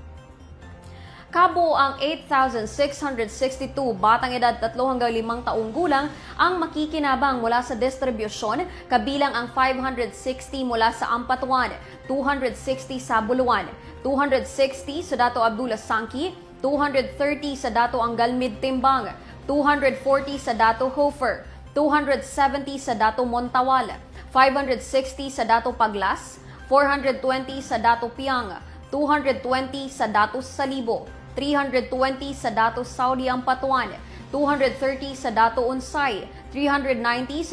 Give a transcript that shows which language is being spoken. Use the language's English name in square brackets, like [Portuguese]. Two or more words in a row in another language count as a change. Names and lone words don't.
[Filipino] Kabuo ang 8,662 batang edad 3 hanggang 5 taong gulang ang makikinabang mula sa distribusyon, kabilang ang 560 mula sa Ampatuan, 260 sa Buluan, 260 sa Dato Abdullah Sangki, 230 sa Dato Angalmid Timbang, 240 sa Dato Hofer, 270 sa Dato Montawal, 560 sa Dato Paglas, 420 sa Dato Piang, 220 sa Dato Salibo, 320 sa Dato Saudi Ampatuan, 230 sa Dato Unsay, 390 sa